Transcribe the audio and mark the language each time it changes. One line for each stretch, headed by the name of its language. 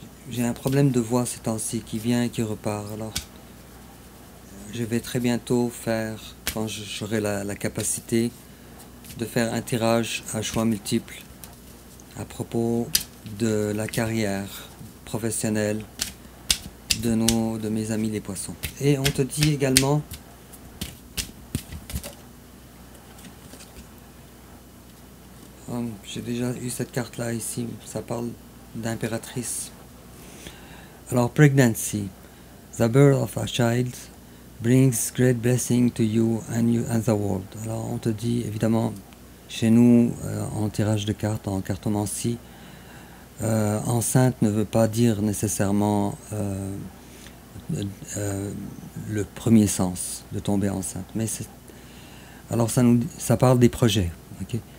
French: J'ai un problème de voix ces temps-ci qui vient et qui repart, alors je vais très bientôt faire, quand j'aurai la capacité, de faire un tirage à choix multiples à propos de la carrière professionnelle de mes amis les poissons. Et on te dit également j'ai déjà eu cette carte là ici, ça parle d'impératrice. Alors
English: pregnancy, the birth of a child brings great blessing to you and the world.
French: Alors on te dit évidemment chez nous en tirage de cartes, en cartomancie, enceinte ne veut pas dire nécessairement le premier sens de tomber enceinte, mais alors ça parle des projets, ok?